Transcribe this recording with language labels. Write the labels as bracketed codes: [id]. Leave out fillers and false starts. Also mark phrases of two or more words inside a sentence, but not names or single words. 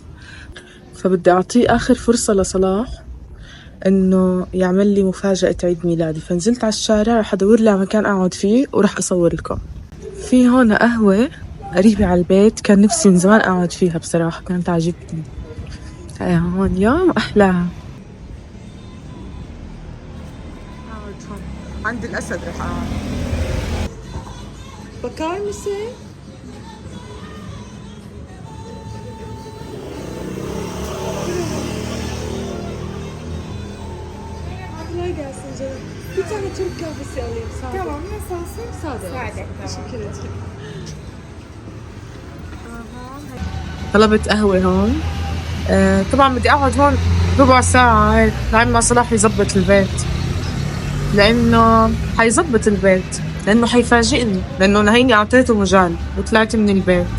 [ar] فبدي اعطيه اخر فرصه لصلاح انه يعمل لي مفاجاه عيد ميلادي، فنزلت على الشارع رح ادور لي على مكان اقعد فيه ورح اصور لكم. في هون قهوه قريبه على البيت، كان نفسي من زمان اقعد فيها بصراحه، كانت عجبتني. هون يوم احلاها. اقعد هون عند الاسد رح اقعد. [tr] Bakar mısın? Kolay gelsin canım. Bir tane Türk kahvesi alayım. Sade. Tamam, nasıl olsun? Sade. Sade. Teşekkür ederim. [ar] طلبت قهوة هون. طبعا بدي اقعد هون ربع ساعة هيك لعند ما صلاح يزبط البيت، لانه حيزبط البيت، لانه حيفاجئني، لانه هيني اعطيته مجال وطلعت من البيت.